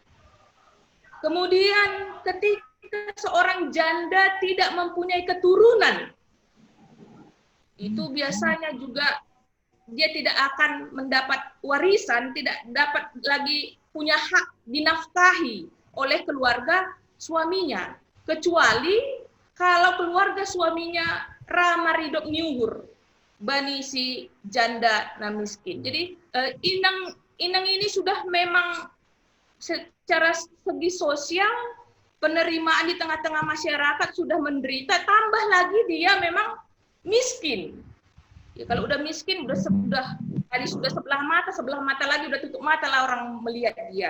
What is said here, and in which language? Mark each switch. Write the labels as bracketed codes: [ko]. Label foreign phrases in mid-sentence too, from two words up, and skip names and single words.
[id] Kemudian ketika seorang janda tidak mempunyai keturunan, itu biasanya juga dia tidak akan mendapat warisan, tidak dapat lagi punya hak dinafkahi oleh keluarga suaminya, kecuali kalau keluarga suaminya ramah [bts] ridok nyuhur bani si janda na miskin. [id] Jadi inang ini sudah memang secara segi sosial penerimaan di tengah-tengah masyarakat sudah menderita, tambah lagi dia memang miskin. Ya, kalau udah miskin sudah sebelah mata lagi udah tutup mata lah orang melihat dia.